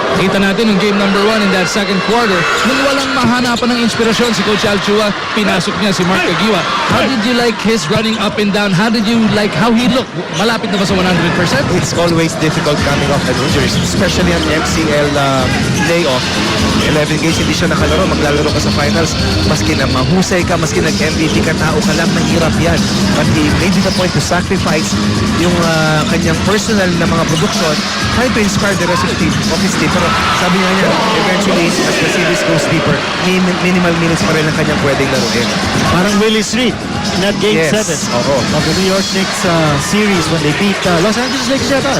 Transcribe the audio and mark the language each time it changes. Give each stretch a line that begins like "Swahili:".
Filipino: Kita natin yung game number 1
English: in that second quarter.
Filipino: Nung walang mahanapan ng inspirasyon si Coach Alchua, pinasok niya si Mark Kagiwa.
English: How did you like his running up and down? How did you like how he looked?
Filipino: Malapit na ba sa 100%?
English: It's always difficult coming off an injury, especially on the MCL layoff.
Filipino: 11 games hindi siya nakalaro, maglalaro ka sa finals. Maski na mahusay ka, maski nag-MVP ka, tao ka lang, mahirap yan.
English: But he made it a point to sacrifice
Filipino: yung kanyang personal na mga
English: production, trying to inspire the rest of his team.
Filipino: Pero sabi nga niya,
English: eventually, as the series goes deeper,
Filipino: minimal minutes pa rin ang kanyang pwedeng laruin.
English: Parang Willie Street in that game 7 of the New York Knicks series when they beat Los Angeles Lakers yata.